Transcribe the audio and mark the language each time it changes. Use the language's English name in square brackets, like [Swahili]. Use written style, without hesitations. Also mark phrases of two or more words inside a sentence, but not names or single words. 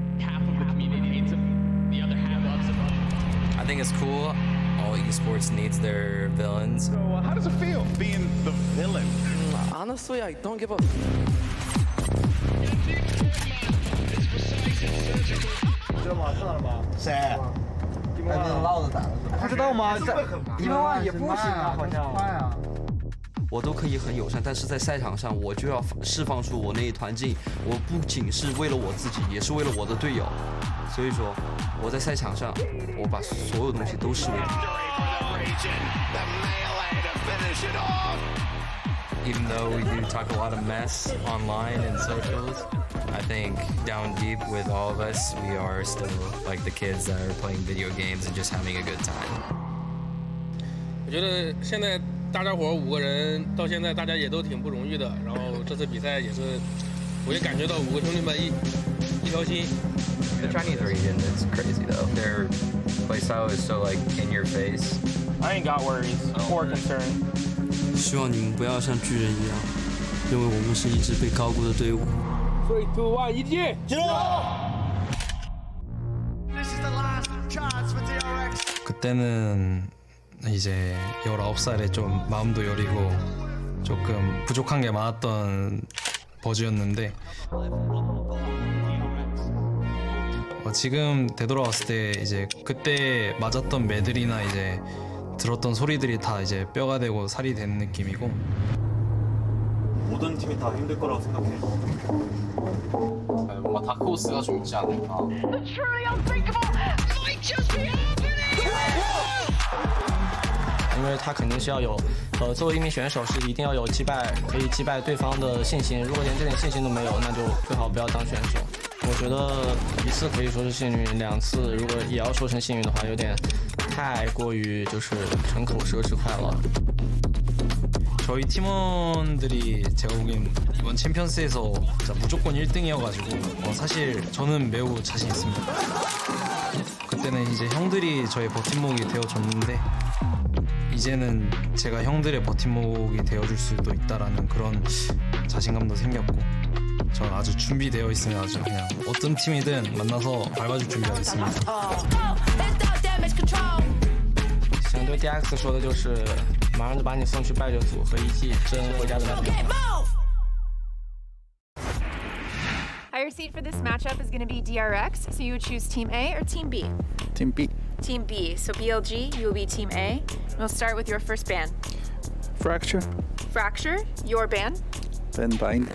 [English] Half of the community needs them, the other half loves them. I think it's cool. All esports needs their villains. So how does it feel being the villain? Honestly, I don't give a. [Chinese] 这马上了吗？谁？绕着打的。不知道吗？1万也不行啊，好像。快啊！我都可以很友善，但是在赛场上我就要释放出我那一团劲。我不仅是为了我自己，也是为了我的队友。所以说，我在赛场上，我把所有东西都视为。 [English] Even though we do talk a lot of mess online and socials, I think down deep with all of us, we are still like the kids that are playing video games and just having a good time. [Chinese] 我觉得现在大家伙5个人到现在大家也都挺不容易的，然后这次比赛也是，我也感觉到5个兄弟们一条心。 [English] The Chinese region is crazy though. Their playstyle is so like in your face. I ain't got worries or concern. [Chinese] 希望你们不要像巨人一样，认为我们是一支被高估的队伍。 [English] 3, 2, 1, EDG! [Korean] 그때는 이제 19살에 좀 마음도 여리고 조금 부족한 게 많았던 버즈였는데 지금 되돌아왔을 때 이제 그때 맞았던 매들이나 이제 들었던 소리들이 다 이제 뼈가 되고 살이 되는 느낌이고 모든 팀이 다 힘들 거라고 생각해. 뭔가 다크호스가 좀 있지 않을까. [Chinese] 因为他肯定是要有，作为一名选手是一定要有可以击败对方的信心。如果连这点信心都没有，那就最好不要当选手。我觉得1次可以说是幸运，2次如果也要说成幸运的话，有点太过于就是纯口舌之快了。 [Korean] 저희 팀원들이 제가 보기엔 이번 챔피언스에서 무조건 1등이어가지고 사실 저는 매우 자신 있습니다. 그때는 이제 형들이 저의 버팀목이 되어줬는데 이제는 제가 형들의 버팀목이 되어줄 수도 있다라는 그런 자신감도 생겼고 저는 아주 준비되어 있으면 아주 그냥 어떤 팀이든 만나서 밟아줄 준비가 있습니다. [Chinese] 想对 DRX 说的就是，马上就把你送去败者组和EG真回家的那种。 [English] Higher seed for this matchup is going to be DRX, so you would choose Team A or Team B? Team B. Team B, so BLG, you will be Team A. We'll start with your first ban. Fracture. Fracture, your ban. Then Bind.